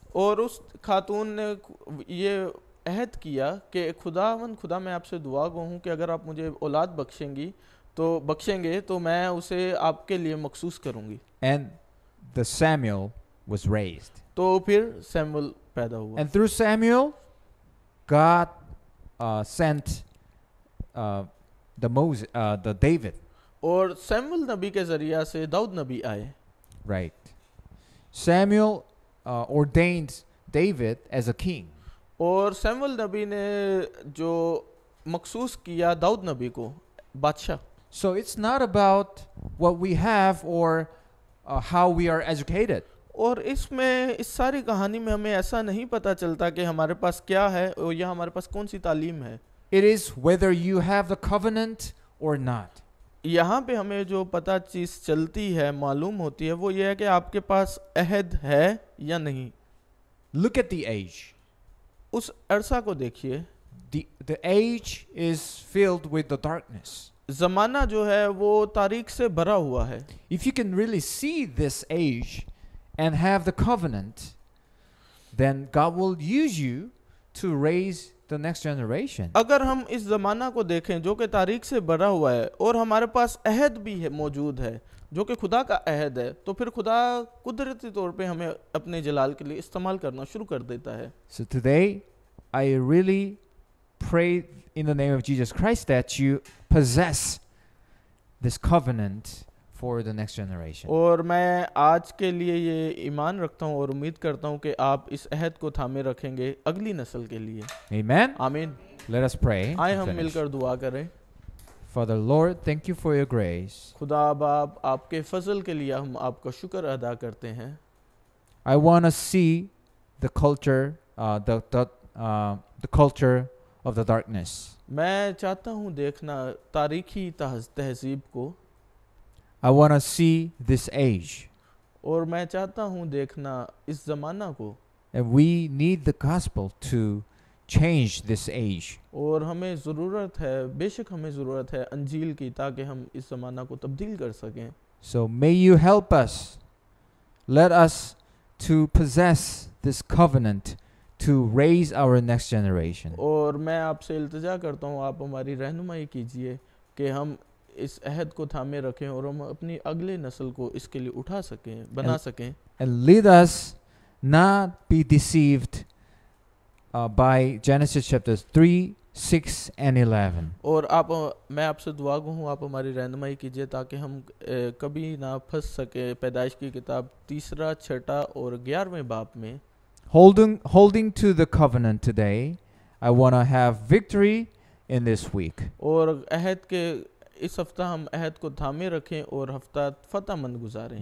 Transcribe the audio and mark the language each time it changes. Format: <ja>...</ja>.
<hi>और उस खातून ने ये अहद किया कि खुदा मैं आपसे दुआ गो हूँ कि अगर आप मुझे औलाद बख्शेंगे तो मैं उसे आपके लिए मखसूस करूँगी।</hi> <en>And the Samuel was raised.</en> <hi>तो फिर सैमुअल पैदा हुआ।</hi> <en>And through Samuel, God sent the David.</en> <hi>और सैमुअल नबी के जरिया से दाऊद नबी आए।</hi> <en>Right. Samuel ordained David as a king.</en> <hi>और सैमुअल नबी ने जो मखसूस किया दाऊद नबी को बादशाह।</hi> <en>So it's not about what we have or how we are educated.</en> <hi>और इसमें इस सारी कहानी में हमें ऐसा नहीं पता चलता कि हमारे पास क्या है और या हमारे पास कौन सी तालीम है।</hi> <en>It is whether you have the covenant or not.</en> <hi>यहाँ पे हमें जो पता चीज़ चलती है, मालूम होती है, वो ये है कि आपके पास अहद है या नहीं।</hi> <en>Look at the age.</en> <hi>उस अरसा को देखिए।</hi> <en>The age is filled with the darkness.</en> <hi>ज़माना जो है वो तारीख से भरा हुआ है।</hi> <en>If you can really see this age and have the covenant, then God will use you to raise the next generation.</en> <hi>अगर हम इस ज़माना को देखें जो कि तारीख से भरा हुआ है और हमारे पास अहद भी है, मौजूद है, जो कि खुदा का अहद है, तो फिर खुदा कुदरती तौर पे हमें अपने जलाल के लिए इस्तेमाल करना शुरू कर देता है।</hi> <en>So today, I really pray in the name of Jesus Christ that you possess this covenant for the next generation.</en> <hi>और मैं आज के लिए ये ईमान रखता हूँ और उम्मीद करता हूँ कि आप इस अहद को थामे रखेंगे अगली नस्ल के लिए।</hi> <en>Amen.</en> <hi>आमीन।</hi> <en>Let us pray.</en> <hi>आए</hi> <en>and</en> <hi>हम</hi> <en>finish.</en> <hi>मिलकर दुआ करें।</hi> <en>Father Lord, thank you for your grace.</en> <hi>खुदा बाप, आपके फजल के लिए हम आपका शुक्र अदा करते हैं।</hi> <en>I want to see the culture, the culture of the darkness.</en> <hi>मैं चाहता हूँ देखना तारीखी तहजीब को,</hi> <en>I want to see this age.</en> <hi>और मैं चाहता हूँ देखना इस ज़माना को।</hi> <en>And we need the gospel to change this age.</en> <hi>और हमें ज़रूरत है, बेशक हमें ज़रूरत है अंजील की, ताकि हम इस ज़माना को तब्दील कर सकें।</hi> <en>So may you help us. Let us to possess this covenant to raise our next generation.</en> <hi>और मैं आपसे इल्तिजा करता हूँ, आप हमारी रहनुमाई कीजिए कि हम इस अहद को थामे रखें और हम अपनी अगले नस्ल को इसके लिए उठा सकें, बना सकें।</hi> <en>And lead us not be deceived by Genesis chapters 3, 6 and 11.</en> <hi>और मैं आपसे दुआ गो हूँ, आप हमारी रहनुमाई कीजिए ताकि हम कभी ना फंस सके पैदाइश की किताब 3, 6 और 11वें बाब में।</hi> <en>Holding to the covenant today, I want to have victory in this week.</en> <hi>और अहद के इस हफ्ता हम अहद को थामे रखें और हफ्ता फतहमंद गुजारें।</hi>